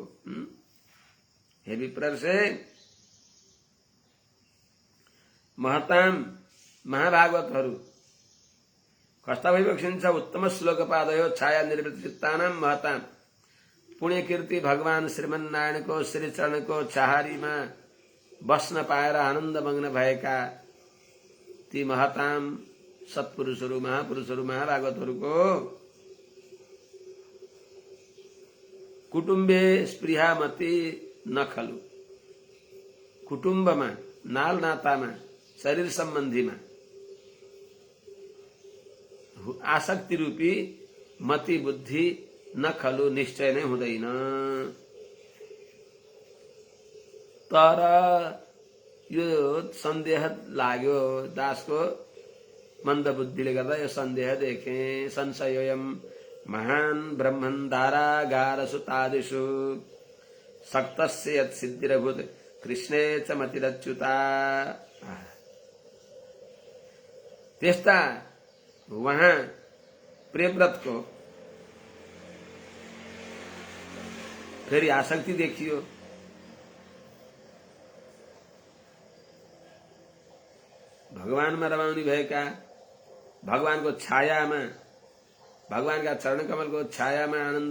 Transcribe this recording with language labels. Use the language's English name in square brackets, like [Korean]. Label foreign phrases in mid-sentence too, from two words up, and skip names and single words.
[Nepali] हे विप्र से महताम महाभागवतहरू कस्ता भइबक्सिन्छ। [Sanskrit] उत्तम श्लोक पादयो छाया निर्वृत्त चित्तानाम महताम [Nepali] पुण्यकीर्ति भगवान श्रीमन्नारायणको श्रीचरणको छाहारीमा बस्न पाएर आनन्द मग्न भएका ती महताम सत्पुरुषहरू, महापुरुषहरू, महाभागवतहरूको [Sanskrit] कुटुम्बे स्पृहा मति नखलु, कुटुम्बमा, [Nepali] नाल नातामा, शरीर सम्बन्धीमा आसक्ति रूपी मति बुद्धि नखलु निश्चय नै हुँदैन। तर यो सन्देह लाग्यो दासको, मन्द बुद्धिले गर्दा यो सन्देह देखे। [Sanskrit] संशयोयम महान ब्रह्मन् दारागार सुतादिषु सक्तस्य यत् सिद्धिरभूत कृष्णे च मतिरच्युता। [Nepali] त्यस्ता वहाँ प्रियव्रत को फेरि आसक्ति देखियो। भगवानमा रमाउने भएका, भगवानको छायामा, भगवानका चरण कमलको छायामा आनन्द